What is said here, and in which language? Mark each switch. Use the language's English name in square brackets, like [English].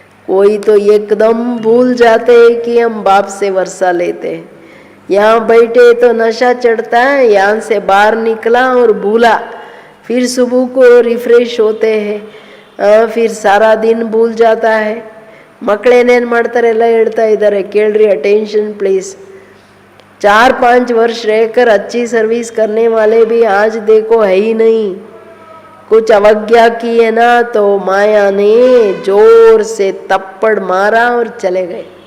[Hindi] कोई तो एकदम भूल जाते हैं कि हम बाप से वर्षा लेते हैं. यहाँ बैठे तो नशा चढ़ता है, यहाँ से बाहर निकला और भूला, फिर सुबह को रिफ्रेश होते हैं, फिर सारा दिन भूल जाता है. [Kannada] ಮಕ್ಕಳೇನೇನು ಮಾಡ್ತಾರೆ ಎಲ್ಲ ಹೇಳ್ತಾ ಇದ್ದಾರೆ ಕೇಳ್ರಿ. [English] Attention please. [Hindi] 4-5 वर्ष रहकर अच्छी सर्विस करने वाले भी आज देखो है ही नहीं. कुछ अवज्ञा की है ना, तो माया ने जोर से थप्पड़ मारा और चले गए.